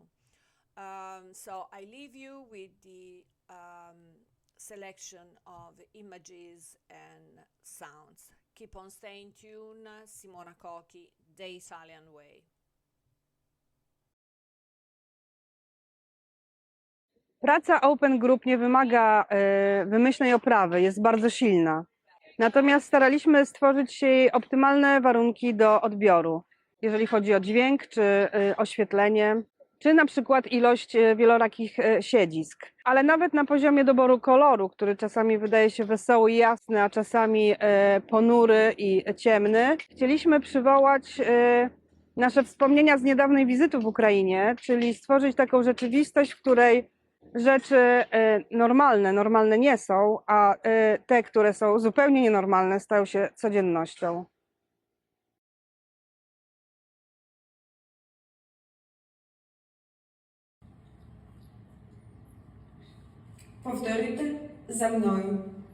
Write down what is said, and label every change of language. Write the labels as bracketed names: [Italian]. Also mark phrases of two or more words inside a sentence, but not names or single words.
[English] So I leave you with the selection of images and sounds. Keep on staying tuned. Simona Cochi, The Italian Way. [Polish] Praca Open Group nie wymaga wymyślnej oprawy, jest bardzo silna. Natomiast staraliśmy stworzyć jej optymalne warunki do odbioru, jeżeli chodzi o dźwięk, czy oświetlenie, czy na przykład ilość wielorakich siedzisk. Ale nawet na poziomie doboru koloru, który czasami wydaje się wesoły i jasny, a czasami ponury i ciemny, chcieliśmy przywołać nasze wspomnienia z niedawnej wizyty w Ukrainie, czyli stworzyć taką rzeczywistość, w której rzeczy normalne nie są, a te, które są zupełnie nienormalne, stają się codziennością. [Ukrainian] Повторюйте за мною.